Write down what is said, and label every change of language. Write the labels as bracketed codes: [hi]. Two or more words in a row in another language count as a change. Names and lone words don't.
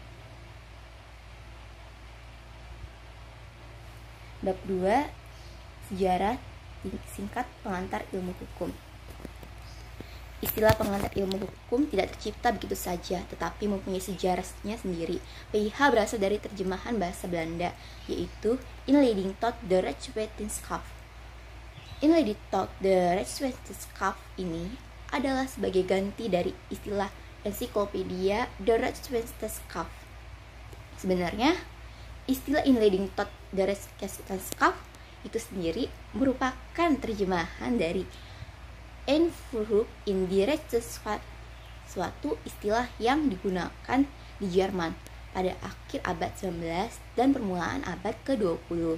[id] Bab 2. Sejarah singkat pengantar ilmu hukum. Istilah pengantar ilmu hukum tidak tercipta begitu saja, tetapi mempunyai sejarahnya sendiri. PIH berasal dari terjemahan bahasa Belanda, yaitu [nl] Inleiding tot de Rechtswetenschap. Inleiding tot de Rechtswetenschap [id] ini adalah sebagai ganti dari istilah ensiklopedia [nl] de Rechtswetenschap. [id] Sebenarnya, istilah [nl] Inleiding tot de Rechtswetenschap [id] itu sendiri merupakan terjemahan dari [de] Einführung in die Rechtswissenschaft, [id] suatu istilah yang digunakan di Jerman pada akhir abad 19 dan permulaan abad ke-20.